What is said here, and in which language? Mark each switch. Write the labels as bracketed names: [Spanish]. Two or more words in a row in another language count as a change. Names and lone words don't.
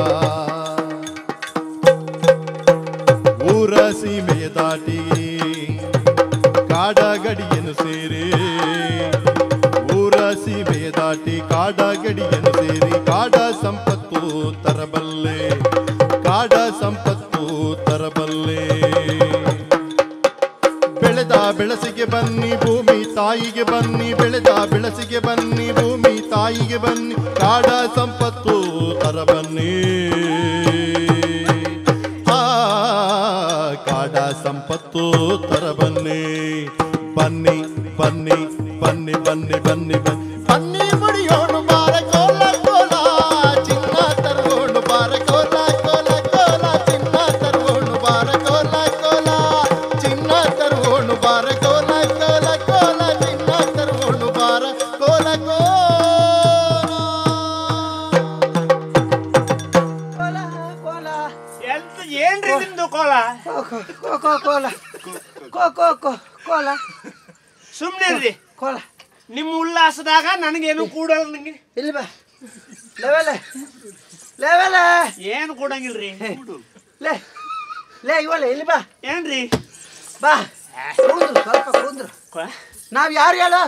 [Kannada] ಊರ ಸೀಮೆಯ ದಾಟಿ ಕಾಡ ಗಡಿಯನ್ನು ಸೇರಿ ಊರ ಸೀಮೆಯ ದಾಟಿ ಕಾಡ ಗಡಿಯನ್ನು ಸೇರಿ ಕಾಡ ಸಂಪತ್ತು ತರಬಲ್ಲೆ ಕಾಡ ಸಂಪತ್ತು ತರಬಲ್ಲೆ ಬೆಳೆದ ಬೆಳಸಿಗೆ ಬನ್ನಿ ಭೂಮಿ ತಾಯಿಗೆ ಬನ್ನಿ ಬೆಳೆದ ಬೆಳಸಿಗೆ ಬನ್ನಿ ಭೂಮಿ ತಾಯಿಗೆ ಬನ್ನಿ ಕಾಡ ಸಂಪತ್ತು ತರಬನ್ನಿ ಕಾಡ ಸಂಪತ್ತು ತರಬನ್ನಿ ಬನ್ನಿ ಬನ್ನಿ ಬನ್ನಿ ಬನ್ನಿ ಬನ್ನಿ ಬನ್ನಿ ಬನ್ನಿ ಮುಡಿಯೋಣು ಬಾರ ಕೋಲ ಕೋಲ ಚಿನ್ನ ತರುವೋಣು ಬಾರ ಕೋಲ ಕೋಲ ಕೋಲ ಚಿನ್ನ ತರುವೋಣು ಬಾರ ಕೋಲ ಕೋಲ ಚಿನ್ನ ತರುವೋಣು ಬಾರ ಕೋಲ ಕೋಲ ಕೋಲ ಚಿನ್ನ ತರುವೋಣು ಬಾರ ಕೋಲ ಕೋಲ ಕೋಲ ಏನ್ರಿ ನಿಮ್ದು ಕೋಲ ಕೋಲ ಕೋಲ ಸುಮ್ನೆ ಕೋಲ ನಿಮ್ಮ ಉಲ್ಲಾಸದಾಗ ನನಗೇನು ಕೂಡಲ್ಲ ನಂಗೆ ಇಲ್ಲಿ ಬಾ ಲೆವೆಲೆ ಲೆವೆಲೆ ಏನು ಕೂಡಂಗಿಲ್ರಿ ಲೇ ಲೇ ಇವಳೆ ಇಲ್ಲಿ ಬಾ ಏನ್ರಿ ಬಾ ಕುಂದ್ರು ಸ್ವಲ್ಪ ಕುಂದ್ರು ನಾವ್ ಯಾರು ಹೇಳು